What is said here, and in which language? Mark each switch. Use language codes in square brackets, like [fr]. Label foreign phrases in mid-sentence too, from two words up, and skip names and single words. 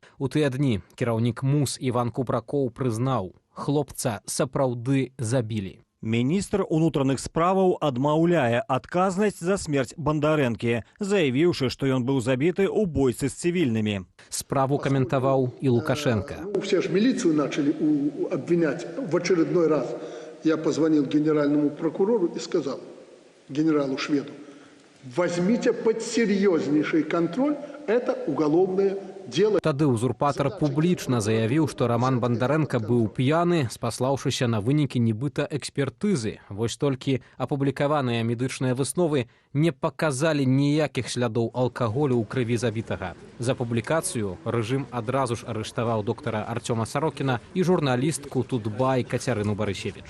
[be] У тыя дні кіраўнік МУС Іван Купракоў прызнаў, хлопца сапраўды забілі. Міністр унутраных справаў адмаўляе адказнасць за смерць Бандарэнкі, заявіўшы, што ён быў забіты ў бойцы з цывільнымі. Справу каментаваў і Лукашенко. [ru] Все же милицию начали обвинять в очередной раз. Я позвонил генеральному прокурору и сказал генералу Шведу: возьмите под серьезнейший контроль это уголовное дело. [be] Тады узурпатар публічна заявіў, што Роман Бандарэнка быў п'яны, спаслаўшыся на вынікі нібыта экспертызы. Вось толькі апублікаваныя медычныя высновы не паказалі ніякіх слядоў алкаголю ў крыві забітага. За публікацыю рэжым адразу ж арыштаваў доктара Артёма Сарокіна і журналістку Тутбай Кацярыну Барысевіч.